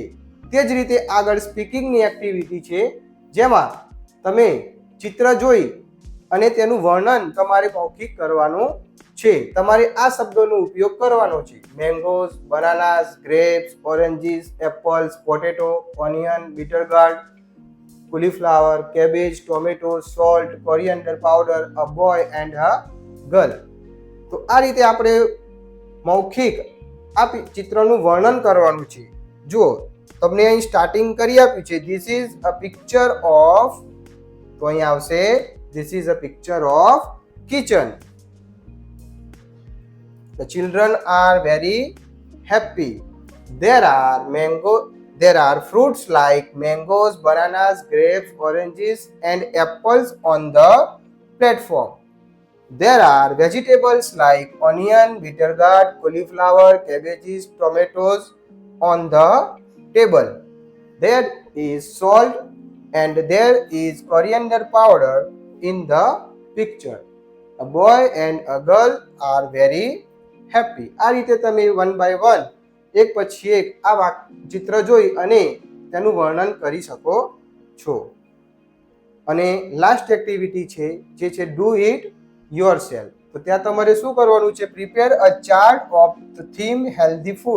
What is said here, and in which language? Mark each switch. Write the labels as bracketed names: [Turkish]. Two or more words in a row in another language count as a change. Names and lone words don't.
[Gujarati] તે જ રીતે આગળ સ્પીકિંગની એક્ટિવિટી છે, જેમાં તમે ચિત્ર જોઈ અને તેનું વર્ણન તમારે મૌખિક કરવાનું છે. તમારે આ શબ્દોનો ઉપયોગ કરવાનો છે: [English] mangoes, bananas, grapes, oranges, apples, potato, onion, bitter gourd, cauliflower, cabbage, tomato, salt, coriander powder, a boy and a girl. [Gujarati] તો આ રીતે આપણે મૌખિક આ ચિત્રનું વર્ણન કરવાનું છે. જુઓ, તમને અહીં સ્ટાર્ટિંગ કરી આપ્યું છે, [English] this is a picture of, [Gujarati] તો અહીં આવશે [English] this is a picture of kitchen. The children are very happy. There are fruits like mangoes, bananas, grapes, oranges and apples on the platform. There are vegetables like onion, bitter gourd, cauliflower, cabbages, tomatoes on the table. There is salt and there is coriander powder in the picture. A boy and a girl are very happy. [Gujarati] આ રીતે તમે [English] 1 by 1 [Gujarati] એક પછી એક આ ચિત્ર જોઈ અને તેનું વર્ણન કરી શકો છો. અને [English] last activity [Gujarati] છે જે છે [English] do it yourself. [Gujarati] તો ત્યાં તમારે શું કરવાનું છે? [English] prepare a chart of the theme healthy food.